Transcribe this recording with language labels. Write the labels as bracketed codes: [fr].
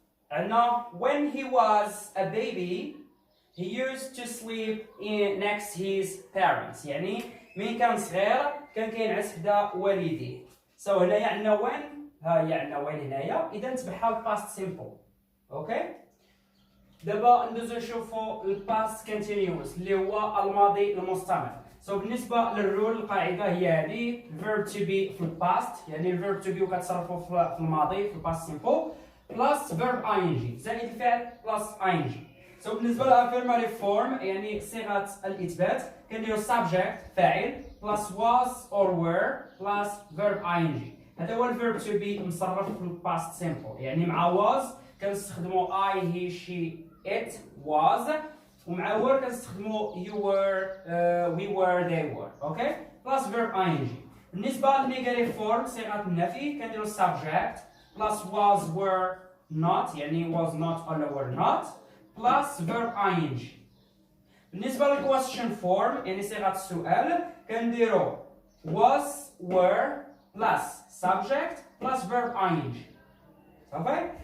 [en] عندنا when he was a baby he used to sleep next his parents، [ar] يعني مين كان صغير كان كينعس حدا والديه. هنايا عندنا when، ها هي عندنا when هنايا، اذا تبعها الباست سيمبل. اوكي. دابا ندوزو نشوفوا الباست كونتينيوس اللي هو الماضي المستمر. بالنسبه للرول القاعده هي هذه verb to be في الباست، يعني الفيرب to be وكتصرفوا في الماضي في الباست سيمبل بلس [en] verb ing [ar] زائد الفعل بلس ing. بالنسبه للافيرماتيف فورم يعني صيغه الاثبات كنديروا subject فاعل بلس [en] was or were [ar] بلس verb ing. هذا هو الفيرب to be مصرف في الباست سيمبل، يعني مع was كنستخدموا [en] I he she it was، [ar] ومع were كنستخدموا [en] you were we were they were. [ar] اوكي بلس verb ing. بالنسبه للنيجاتيف فورم صيغه النفي كنديروا subject بلس was were not، يعني [en] was not [ar] ولا [en] were not [ar] بلس verb ing. بالنسبه للquestion فورم يعني صيغه السؤال كنديروا was were بلس subject بلس [en] verb ing. [ar] صافي.